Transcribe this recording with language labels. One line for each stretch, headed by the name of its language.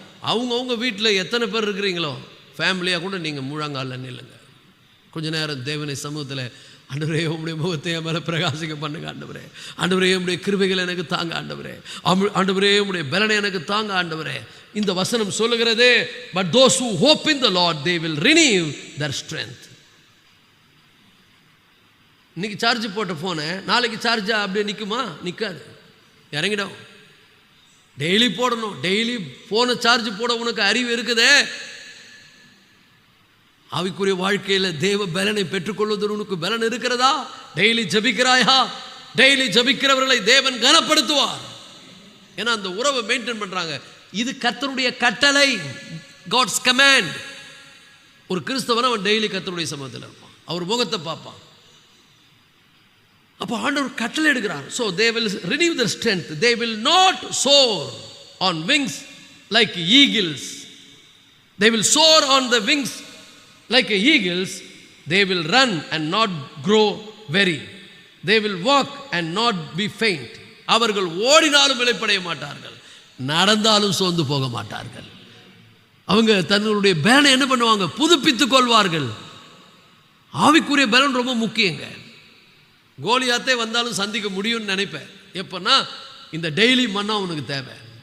Tamil: அவங்கவுங்க வீட்டில் எத்தனை பேர் இருக்கிறீங்களோ ஃபேமிலியாக கூட நீங்கள் முழங்காலில் நில்லுங்க. கொஞ்ச நேரம் தேவனை சமூகத்தில், ஆண்டவரே உம்முடைய முகத்தை என் மேலே பிரகாசிக்க பண்ணுங்க ஆண்டவரே. ஆண்டவரே உம்முடைய கிருபைகள் எனக்கு தாங்க ஆண்டவரே. ஆண்டவரே உம்முடைய பலனை எனக்கு தாங்க ஆண்டவரே. இந்த வசனம் சொல்லுகிறது,
English: but those who hope in the Lord they will renew their strength.
Tamil: இன்னைக்கு சார்ஜ் போட்ட ஃபோனை நாளைக்கு சார்ஜா அப்படியே நிற்குமா? நிற்காது, இறங்கிடும். டெய்லி போடணும். டெய்லி ஃபோனை சார்ஜ் போட உனக்கு அறிவு இருக்குதே. ஆவிக்குரிய வாழ்க்கையில் தேவ பலனை பெற்றுக்கொள்வதற்கு உனக்கு பலன் இருக்கிறதா? டெய்லி ஜபிக்கிறாயா? டெய்லி ஜபிக்கிறவர்களை தேவன் கனப்படுத்துவார். ஏன்னா அந்த உறவை மெயின்டைன் பண்றாங்க. இது கர்த்தருடைய கட்டளை,
English: God's command.
Tamil: ஒரு கிறிஸ்தவன் அவன் டெய்லி கர்த்தருடைய சமூகத்தில் இருப்பான், அவர் முகத்தை பார்ப்பான். அப்போ ஆண்டவர் கட்டளை எடுக்கிறார்.
English: So they will renew their strength. They will not soar on wings like eagles. They will soar on the wings like eagles. They will run and not grow weary. They will walk and not be faint.
Tamil: அவர்கள் ஓடினாலும் இளைப்படைய மாட்டார்கள், நடந்தாலும் சோர்ந்து போக மாட்டார்கள். அவங்க தன்னுடைய பலனை என்ன பண்ணுவாங்க? புதுப்பித்துக் கொள்வார்கள். ஆவிக்குரிய பலன் ரொம்ப முக்கியங்க. கோலியாத்தே வந்தாலும் சந்திக்க முடியும்னு நினைப்பேன். எப்பன்னா இந்த டெய்லி மன்னா உனக்கு தேவை.